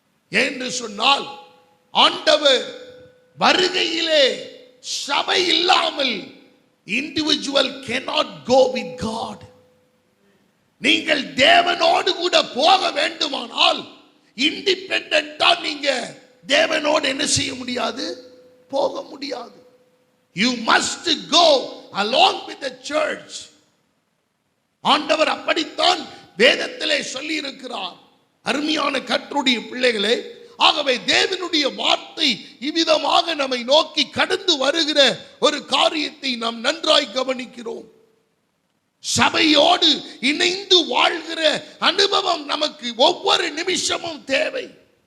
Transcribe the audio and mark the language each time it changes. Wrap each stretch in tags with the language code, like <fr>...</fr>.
<ta>என்று சொன்னால் ஆண்டவர் வருகையிலே சபை இல்லாமல் individual</ta> <en>cannot go with God.</en> <ta>நீங்கள் தேவனோடு கூட போக வேண்டுமானால் இண்டிபெண்டன்ட்டா நீங்க தேவனோடு என்ன செய்ய முடியாது? போக முடியாது.</ta> <en>You must go along with the church.</en> <ta>ஆண்டவர் அப்படித்தான் வேதத்திலே சொல்லி இருக்கிறார். அருமையான கர்த்தருடைய பிள்ளைகளே, ஆகவே தேவனுடைய வார்த்தை இவ்விதமாக நம்மை நோக்கி கடந்து வருகிற ஒரு காரியத்தை நாம் நன்றாய் கவனிக்கிறோம். சபையோடு இணைந்து வாழ்கிற அனுபவம் நமக்கு ஒவ்வொரு நிமிஷமும் தேவை.</ta>